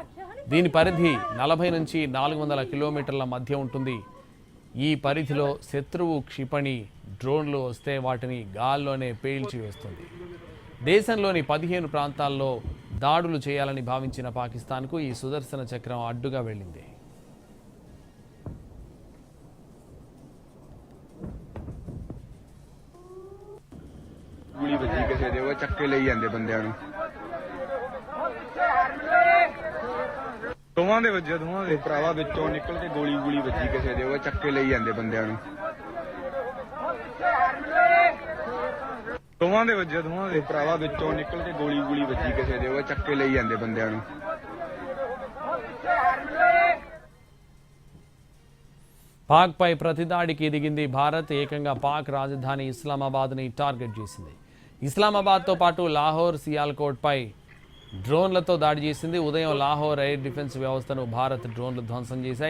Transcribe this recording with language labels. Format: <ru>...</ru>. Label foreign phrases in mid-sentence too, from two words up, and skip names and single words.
<te>దీని పరిధి 40 నుంచి 400 కిలోమీటర్ల మధ్య ఉంటుంది. ఈ పరిధిలో శత్రువు క్షిపణి డ్రోన్లు వస్తే వాటిని గాల్లోనే పేల్చివేస్తుంది. దేశంలోని 15 ప్రాంతాల్లో దాడులు చేయాలని భావించిన పాకిస్తాన్కు ఈ సుదర్శన చక్రం అడ్డుగా వెళ్ళింది.</te> <pa>ਦੋਵਾਂ ਦੇ ਵੱਜੇ ਦੋਵਾਂ ਦੇ ਭਰਾਵਾ ਵਿੱਚੋਂ ਨਿਕਲ ਕੇ ਗੋਲੀ ਵੱਜੀ ਕਿਸੇ ਦੇ, ਉਹ ਚੱਕੇ ਲਈ ਜਾਂਦੇ ਬੰਦਿਆਂ ਨੂੰ। ਦੋਵਾਂ ਦੇ ਵੱਜੇ ਦੋਵਾਂ ਦੇ ਭਰਾਵਾ ਵਿੱਚੋਂ ਨਿਕਲ ਕੇ ਗੋਲੀ ਵੱਜੀ ਕਿਸੇ ਦੇ, ਉਹ ਚੱਕੇ ਲਈ ਜਾਂਦੇ ਬੰਦਿਆਂ ਨੂੰ।</pa> <te>పాక్ పై ప్రతిదాడికి దిగింది భారత్. ఏకంగా పాక్ రాజధాని ఇస్లామాబాద్ని టార్గెట్ చేసింది. ఇస్లామాబాద్తో పాటు లాహోర్, సియాల్కోట్పై డ్రోన్లతో దాడి చేసింది. ఉదయం లాహోర్ ఎయిర్ డిఫెన్స్ వ్యవస్థను భారత్ డ్రోన్లు ధ్వంసం చేశాయి.</te>